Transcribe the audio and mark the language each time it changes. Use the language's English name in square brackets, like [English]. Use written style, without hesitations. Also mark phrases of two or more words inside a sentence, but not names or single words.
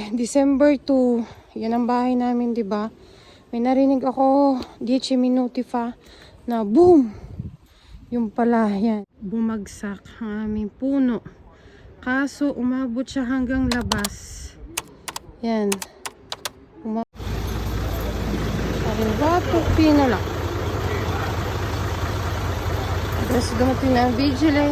[English] December 2. [Filipino] Yan ang bahay namin, di ba? May narinig ako, [Italian] 10 minuti fa, [Filipino] na boom! Yung pala, yan. Bumagsak ang aming puno. Kaso, umabot siya hanggang labas. Yan. [Italian] Arrivato Pinola. [Filipino] Adesso dumating na ang vigile.